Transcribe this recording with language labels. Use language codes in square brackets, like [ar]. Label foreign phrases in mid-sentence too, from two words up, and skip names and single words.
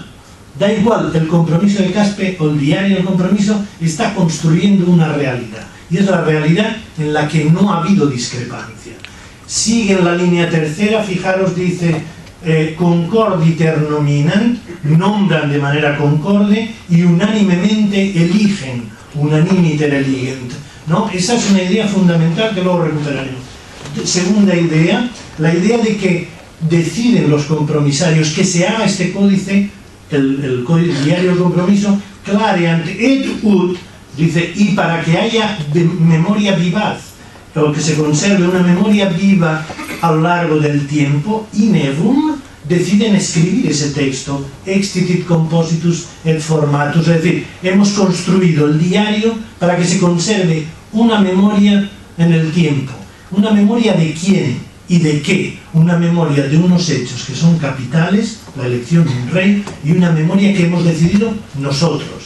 [es] Da igual, el compromiso de Caspe o el diario del compromiso está construyendo una realidad. Y es la realidad en la que no ha habido discrepancia. Sigue en la línea tercera, fijaros, dice [la] concorditer nominant, [es] nombran de manera concorde y unánimemente eligen, [la] unanimiter eligent, [es] ¿no? Esa es una idea fundamental que luego recuperaremos. Segunda idea, la idea de que deciden los compromisarios que se haga este códice, el diario del compromiso, [la] clareant et ut, [es] dice, y para que haya memoria vivaz, o que se conserve una memoria viva a lo largo del tiempo, [la] in evum, [es] deciden escribir ese texto, [la] extitit compositus et formatus, [es] es decir, hemos construido el diario para que se conserve una memoria en el tiempo. ¿Una memoria de quién y de qué? Una memoria de unos hechos que son capitales, la elección de un rey, y una memoria que hemos decidido nosotros.